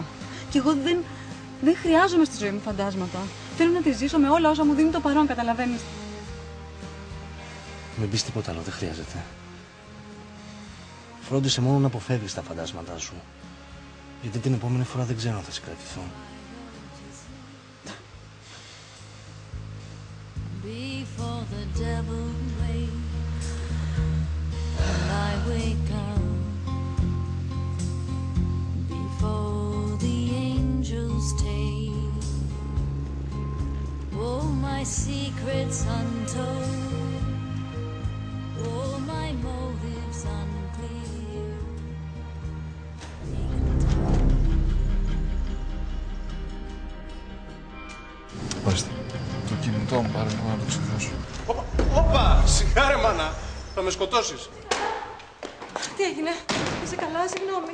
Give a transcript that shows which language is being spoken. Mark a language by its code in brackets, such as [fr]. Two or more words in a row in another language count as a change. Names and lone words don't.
[el] Και εγώ δεν χρειάζομαι στη ζωή μου φαντάσματα. Θέλω να τη ζήσω με όλα όσα μου δίνει το παρόν, καταλαβαίνεις? Μην πεις τίποτα άλλο, δεν χρειάζεται. Φρόντισε μόνο να αποφεύγεις τα φαντάσματά σου. Γιατί την επόμενη φορά δεν ξέρω αν θα σε κρατηθώ. [en] Before the devil wakes and I wake up, before the angels take all my secrets untold, all my motives unclear. [el] Ορίστε. Το κινητό μου πάρε λίγο να το ξεχάσω. Όπα! Σιγάρε, μάνα! Θα με σκοτώσεις. Τι έγινε, είσαι καλά, συγγνώμη.